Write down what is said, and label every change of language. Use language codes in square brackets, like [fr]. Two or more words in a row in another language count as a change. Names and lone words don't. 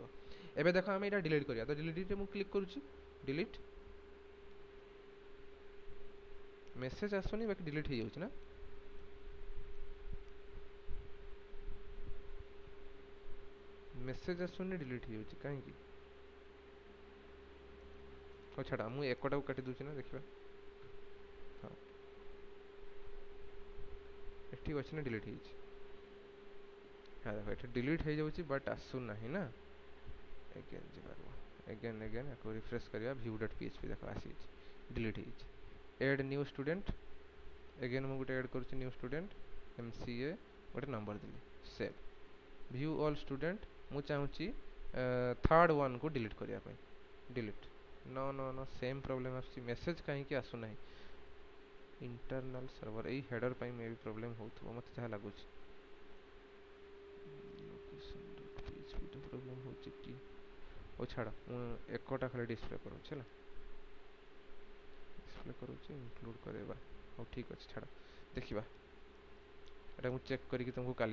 [or] ଏବେ ଦେଖ ଆମେ ଏଇଟା ଡିଲିଟ୍ କରିବା ତ ଡିଲିଟ୍ରେ ମୁଁ କ୍ଲିକ୍ କରୁଛି [en] delete message [or] ଆସୁନି ବାକି ଡିଲିଟ୍ ହେଇଯାଉଛି ନା ମେସେଜ୍ ଆସୁନି ଡିଲିଟ୍ ହେଇଯାଉଛି କାହିଁକି ହଉ ଛାଡ଼ ମୁଁ ଏକଟାକୁ କାଟି ଦେଉଛି ନା ଦେଖିବା ହଁ ଏଠି ଅଛି ନା ଡିଲିଟ୍ ହେଇଛି ହଁ ଦେଖ ଏଠି ଡିଲିଟ୍ ହେଇଯାଉଛି ବଟ୍ ଆସୁନାହିଁ ନା ଏଗେନ୍ ଯିବାର ଏଗେନ୍ ଆକୁ ରିଫ୍ରେଶ୍ କରିବା view.php ଦେଖ ଆସିଛି ଡିଲିଟ୍ ହେଇଛି [en] add new student [or] ଏଗେନ୍ ମୁଁ ଗୋଟେ ଆଡ଼୍ କରୁଛି [en] new student [or] MCA ଗୋଟେ ନମ୍ବର ଦେଲି ସେଭ୍ [en] view all student [or] ମୁଁ ଚାହୁଁଛି ଥାର୍ଡ଼ ୱାନ୍କୁ ଡିଲିଟ୍ କରିବା ପାଇଁ ଡିଲିଟ୍ ନ [en] same problem [or] ଆସୁଛି ମେସେଜ୍ କାହିଁକି ଆସୁନାହିଁ [en] internal server [or] ଏଇ ହେଡ଼ର୍ ପାଇଁ [en] may be problem [or] ହେଉଥିବ ମୋତେ ଯାହା ଲାଗୁଛି ପ୍ରୋବ୍ଲେମ୍ ହେଉଛି କି ଓ ଛାଡ଼ ମୁଁ ଏକଟା ଖାଲି ଡିସପ୍ଲେ କରୁଛି ହେଲା ଡିସପ୍ଲେ କରୁଛି ଇନକ୍ଲୁଡ଼ କରିବା ହଉ ଠିକ୍ ଅଛି ଛାଡ଼ ଦେଖିବା ଏଟା ମୁଁ ଚେକ୍ କରିକି ତୁମକୁ କାଲି